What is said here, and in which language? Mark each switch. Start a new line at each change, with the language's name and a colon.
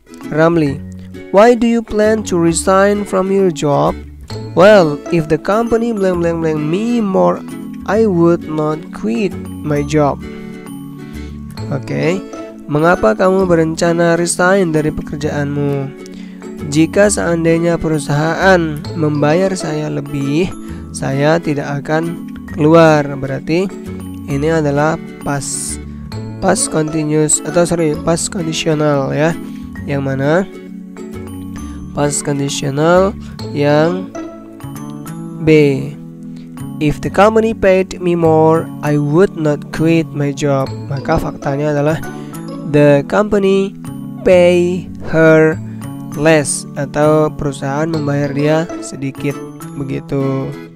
English: Ramli, why do you plan to resign from your job? Well, if the company blank blank blank me more, I would not quit my job.
Indonesian: Oke, mengapa kamu berencana resign dari pekerjaanmu? Jika seandainya perusahaan membayar saya lebih, saya tidak akan keluar. Berarti ini adalah past continuous atau past conditional ya. Yang mana past conditional yang B.
English: If the company paid me more, I would not quit my job.
Indonesian: Maka faktanya adalah
English: the company pay her less,
Indonesian: atau perusahaan membayar dia sedikit, begitu.